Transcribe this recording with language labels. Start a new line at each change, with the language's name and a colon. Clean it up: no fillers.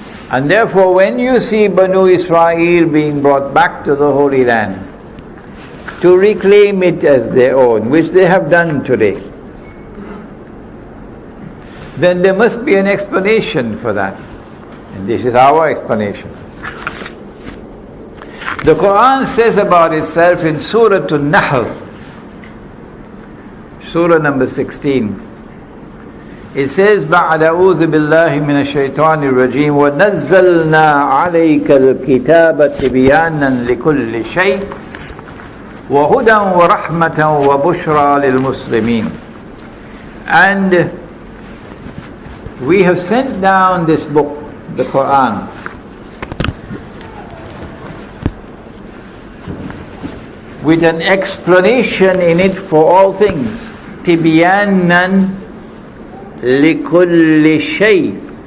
English: And therefore, when you see Banu Israel being brought back to the Holy Land to reclaim it as their own, which they have done today, then there must be an explanation for that. And this is our explanation. The Quran says about itself in Surah An-Nahl, Surah number 16, it says,
Arabic: بَعْدَ أَعُوذُ بِاللَّهِ مِنَ الشَّيْطَانِ الرَّجِيمِ وَنَزَّلْنَا عَلَيْكَ الْكِتَابَ تِبْيَانًا لِكُلِّ شَيْءٍ وَهُدًى وَرَحْمَةً وَبُشْرَى لِلْمُسْلِمِينَ.
English: And we have sent down this book, the Quran, with an explanation in it for all things.
Arabic: Tibyanan likulli shay.